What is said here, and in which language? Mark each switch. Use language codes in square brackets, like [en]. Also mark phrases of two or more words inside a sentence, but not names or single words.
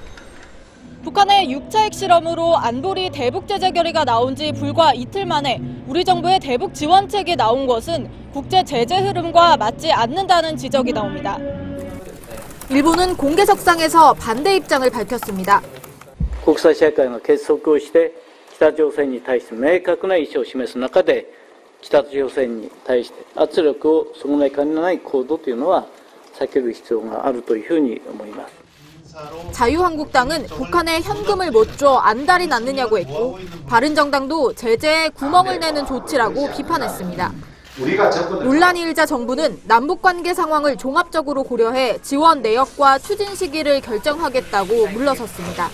[ko] 북한의 6차 핵실험으로 안보리 대북 제재 결의가 나온 지 불과 이틀 만에 우리 정부의 대북 지원책이 나온 것은 국제 제재 흐름과 맞지 않는다는 지적이 나옵니다. 일본은 공개석상에서 반대 입장을 밝혔습니다. [ja] 国際社会が結束をして北朝鮮に対して明確な意思を示す中で北朝鮮に対して圧力を損ないかねない行動というのは避ける必要があるというふうに思います。 [ko] 자유한국당은 북한에 현금을 못 줘 안달이 났느냐고 했고 바른정당도 제재에 구멍을 내는 조치라고 비판했습니다. 논란이 일자 정부는 남북관계 상황을 종합적으로 고려해 지원 내역과 추진 시기를 결정하겠다고 물러섰습니다.